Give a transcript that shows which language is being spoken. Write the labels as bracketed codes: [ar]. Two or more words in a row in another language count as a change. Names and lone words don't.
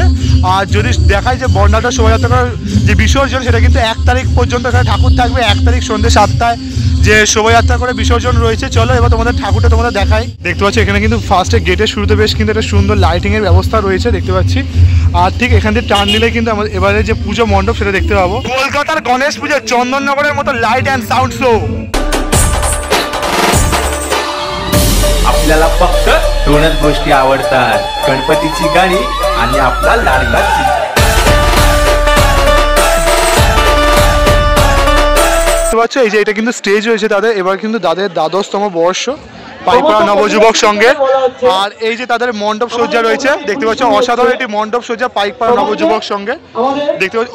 [bn] আর যদি দেখায় যে বর্ণাঢ্য শোভাযাত্রার যে বিসর্জন সেটা কিন্তু 1 তারিখ পর্যন্ত এখানে ঠাকুর থাকবে, 1 তারিখ সন্ধ্যে 7টায় যে শোভাযাত্রা করে বিসর্জন রয়েছে। চলো এবার তোমাদের ঠাকুরটা তোমাদের দেখাই। দেখতে পাচ্ছি এখানে কিন্তু ফার্স্টে গেটের শুরুতে বেশ কিন্তু একটা সুন্দর লাইটিংয়ের ব্যবস্থা রয়েছে দেখতে পাচ্ছি, আর ঠিক এখান থেকে টার্ন নিলে কিন্তু আমাদের এবারে যে পুজো মণ্ডপ সেটা দেখতে পাবো। কলকাতার গণেশ পুজো চন্দননগরের মতো [en] light and sound show. [mr] आपल्याला फक्त 2च गोष्टी आवडतात, गणपतीची गाणी आणि आपला लाडका [bn] দেখতে পাচ্ছ এই যে এটা কিন্তু স্টেজ হয়েছে তাদের, এবার কিন্তু তাদের 12তম বর্ষ পাইকপাড়া নবযুবক সঙ্গে। আর এই যে তাদের মণ্ডপ সজ্জা রয়েছে দেখতে পাচ্ছ, অসাধারণ একটি মণ্ডপ সজ্জা পাইকপাড়া নবযুবক সঙ্গে দেখতে পাচ্ছ।